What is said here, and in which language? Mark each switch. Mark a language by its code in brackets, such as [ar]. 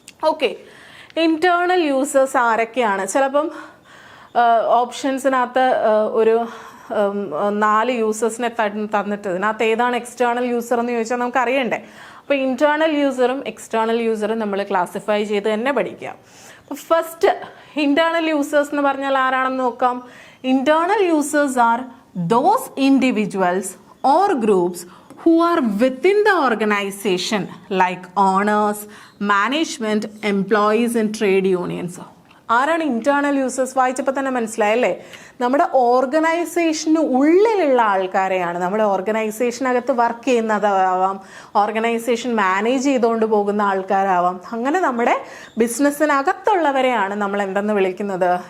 [ml] Okay, internal users ആരൊക്കെയാണ്? ചിലപ്പം ഓപ്ഷൻസിനകത്ത് ഒരു 4 യൂസേഴ്സിനെ തന്നിട്ട് ഇതിനകത്ത് ഏതാണ് എക്സ്റ്റേണൽ യൂസർ എന്ന് ചോദിച്ചാൽ നമുക്ക് അറിയണ്ടേ. അപ്പോൾ ഇന്റേണൽ യൂസറും എക്സ്റ്റേണൽ യൂസറും നമ്മൾ ക്ലാസിഫൈ ചെയ്ത് തന്നെ പഠിക്കുക. അപ്പോൾ ഫസ്റ്റ് ഇന്റേണൽ യൂസേഴ്സ് എന്ന് പറഞ്ഞാൽ ആരാണെന്ന് നോക്കാം. [en] Internal users are those individuals or groups who are within the organization like owners, management, employees and trade unions. [ml] ആരാണ് ഇന്റേണൽ യൂസേഴ്സ്? വായിച്ചപ്പോൾ തന്നെ മനസ്സിലായല്ലേ, നമ്മുടെ ഓർഗനൈസേഷന് ഉള്ളിലുള്ള ആൾക്കാരെയാണ്. നമ്മുടെ ഓർഗനൈസേഷനകത്ത് വർക്ക് ചെയ്യുന്നതാവാം, ഓർഗനൈസേഷൻ മാനേജ് ചെയ്തുകൊണ്ട് പോകുന്ന ആൾക്കാരാവാം. അങ്ങനെ നമ്മുടെ ബിസിനസ്സിനകത്തുള്ളവരെയാണ് നമ്മൾ എന്തെന്ന് വിളിക്കുന്നത്?